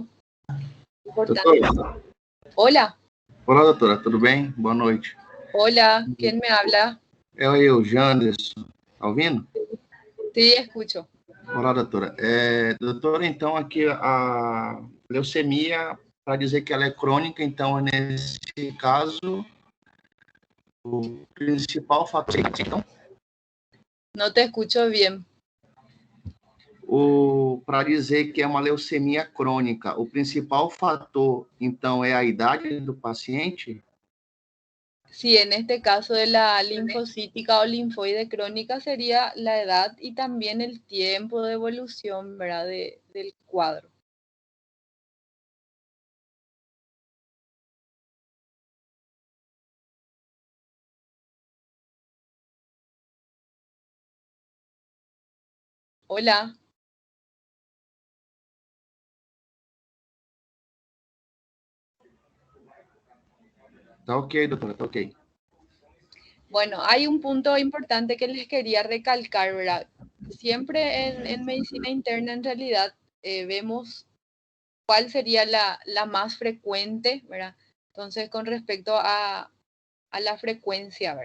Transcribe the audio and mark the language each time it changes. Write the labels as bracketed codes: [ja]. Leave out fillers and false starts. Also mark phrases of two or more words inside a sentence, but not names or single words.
[pt] Importante. Doutora. [es] Hola. [pt] Olá, doutora, tudo bem? Boa noite. [es] Hola, ¿quién me habla? [pt] É eu, Janderson. Tá ouvindo? [es] Sí, escucho. [pt] Olá, doutora. Doutora, então, aqui a leucemia, para dizer que ela é crônica, então, nesse caso, o principal fator... Então, [es] No te escucho bien. [pt] para dizer que é uma leucemia crônica, o principal fator, então, é a idade do paciente? [es] Sí, en este caso de la linfocítica o linfoide crónica sería la edad y también el tiempo de evolución, ¿verdad? Del cuadro. Hola. [pt] Tá ok, doutora, tá ok. [es] Bueno, hay un punto importante que les quería recalcar, ¿verdad? Siempre en medicina interna, en realidad, vemos cuál sería la más frecuente, ¿verdad? Entonces, con respecto a la frecuencia, ¿verdad?